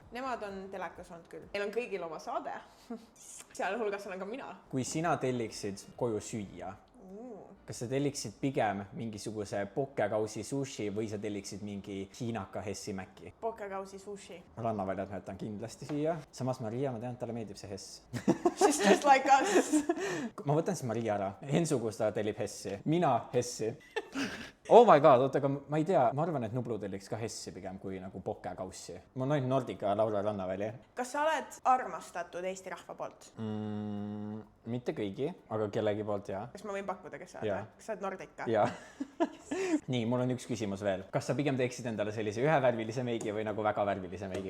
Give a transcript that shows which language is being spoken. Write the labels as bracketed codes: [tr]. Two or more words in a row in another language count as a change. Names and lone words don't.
[et] Nemad on telekas olnud küll. Neil on kõigil oma saade. Sealhulgas olen ka mina. Kui sina telliksid koju süüa, kas sa telliksid pigem mingisuguse pokekausi sushi või sa telliksid mingi hiinaka Hessi mäki? Pokekausi sushi. Rannaväljad ma jätan kindlasti siia. Samas Maria, ma tean, et talle meeldib see Hess. [en] She's just like us. [et] Ma võtan siis Maria ära. Hensugusta tellib Hessi. Mina Hessi. [en] Oh my god, [et] oota, aga ma ei tea, ma arvan, et Nublu telliks ka Hessi pigem kui nagu pokekaussi. Ma olen ainult Nordica ja Laura Rannaväli. Kas sa oled armastatud Eesti rahva poolt? Mitte kõigi, aga kellegi poolt jaa. Kas ma võin pakkuda, kes sa oled? Jaa. Kas sa oled Nordica? Jaa. Nii, mul on üks küsimus veel. Kas sa pigem teeksid endale sellise ühevärvilise meigi või nagu väga värvilise meigi?